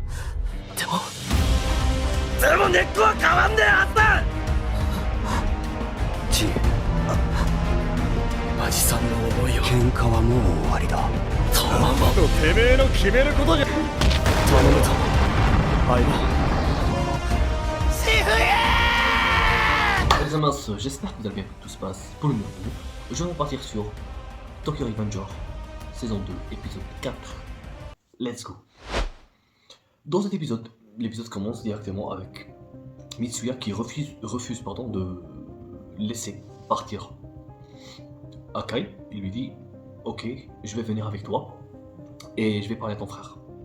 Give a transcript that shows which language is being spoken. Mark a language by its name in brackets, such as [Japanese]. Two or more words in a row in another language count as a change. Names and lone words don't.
[Japanese] でも根っこは変わんねえはずだ。ジン、マジさんの思いを。喧嘩はもう終わりだ。トママとてめえの決めることじゃ。頼むぞ相葉。 [French] Les amas, j'espère que vous allez bien, que tout se passe pour le mieux. Je vais partir sur Tokyo Revenger, saison 2, épisode 4. [English] Let's go. [French] Dans cet épisode, l'épisode commence directement avec Mitsuya qui refuse de laisser partir Akai. Il lui dit ok, je vais venir avec toi et je vais parler à ton frère.